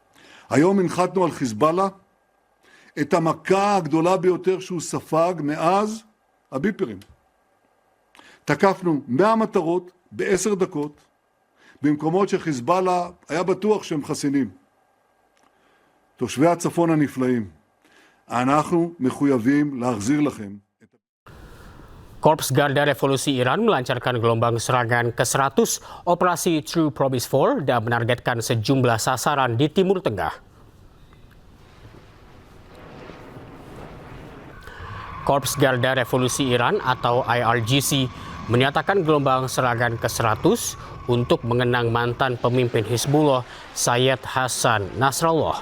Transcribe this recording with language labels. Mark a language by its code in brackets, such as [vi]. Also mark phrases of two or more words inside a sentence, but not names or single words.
[he] היום הנחתנו על חיזבאללה את המכה הגדולה ביותר שהוא ספג מאז הביפרים. תקפנו 100 מטרות ב10 דקות, במקומות שחיזבאללה היה בטוח שהם חסינים. תושבי הצפון הנפלאים, אנחנו מחויבים להחזיר לכם. [id] Korps Garda Revolusi Iran melancarkan gelombang serangan ke-100 operasi True Promise 4 dan menargetkan sejumlah sasaran di Timur Tengah. Korps Garda Revolusi Iran atau IRGC menyatakan gelombang serangan ke-100 untuk mengenang mantan pemimpin Hizbullah Sayyid Hassan Nasrallah.